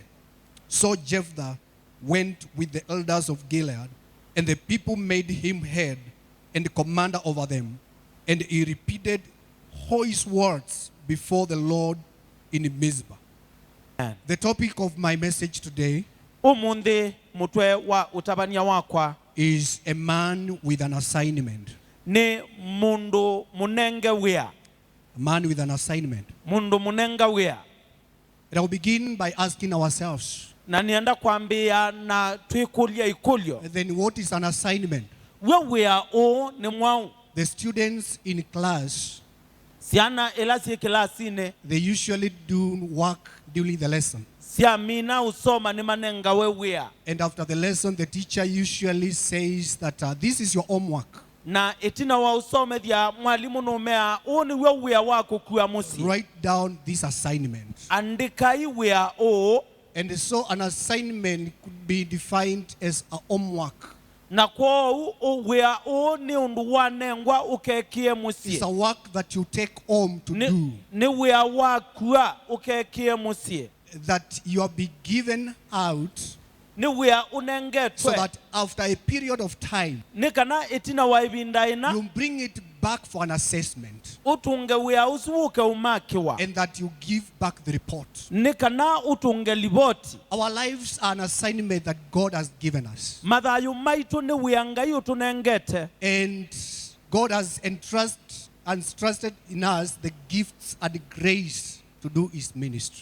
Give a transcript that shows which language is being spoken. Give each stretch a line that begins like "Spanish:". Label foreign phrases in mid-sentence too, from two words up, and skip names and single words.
English: So Jephthah went with the elders of Gilead, and the people made him head and commander over them. And he repeated all his words before the Lord in Mizpah. The topic of my message today is a man with an assignment.
Kamba: Ni mundu munenge wia.
English: A man with an assignment.
Kamba: Mundu munenga wia.
English: And I'll begin by asking ourselves,
Kamba: na nienda kwambia na tuikulia ikulyo.
English: Then what is an assignment?
Kamba: Wia o ni mwau.
English: The students in class,
Kamba: siana elasi kilasine,
English: they usually do work during the lesson.
Kamba: Siamina usoma ni manenga wia.
English: And after the lesson, the teacher usually says that this is your homework.
Kamba: Na etina wa usome dia mwalimu numea oni wia wako kuamusi.
English: Write down this assignment.
Kamba: Andika wia o.
English: And so an assignment could be defined as a homework.
Kamba: Na kwa wia o ni unduwanengwa ukekie musi.
English: It's a work that you take home to do.
Kamba: Ni wia wakua ukekie musi.
English: That you are be given out, so that after a period of time, you bring it back for an assessment, and that you give back the report. Our lives are an assignment that God has given us, and God has entrusted in us the gifts and the grace to do his ministry.